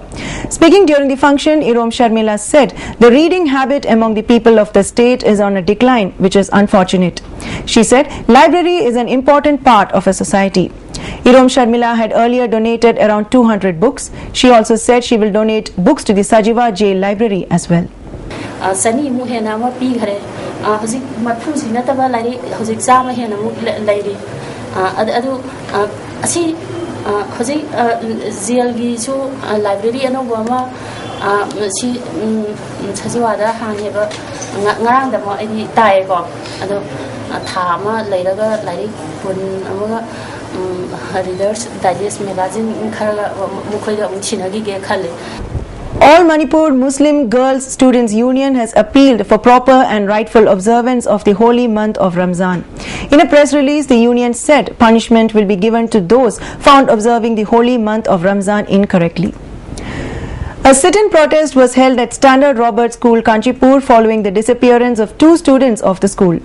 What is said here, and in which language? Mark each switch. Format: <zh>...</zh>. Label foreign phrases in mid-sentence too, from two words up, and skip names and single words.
<en>Speaking during the function, Irom Sharmila said the reading habit among the people of the state is on a decline, which is unfortunate. She said library is an important part of a society. Irom Sharmila had earlier donated around 200 books. She also said she will donate books to the Sajiva Jail Library as well.</en> <mni>Sani muhena ma pi ghare hojik mathu sinataba lari hojik jama hena mu lairi adu asi hojik jail gi chu library anoba ma si Sajiva da haneba ngarang da ma ai tai ko adu thama lairaga lari pun amaga Reader's Digest magazine khara mukhoida chinagi ge khale.</mni> <en>All Manipur Muslim Girls Students Union has appealed for proper and rightful observance of the holy month of Ramzan. In a press release, the union said punishment will be given to those found observing the holy month of Ramzan incorrectly. A sit-in protest was held at Standard Robert School, Kanchipur, following the disappearance of 2 students of the school.</en>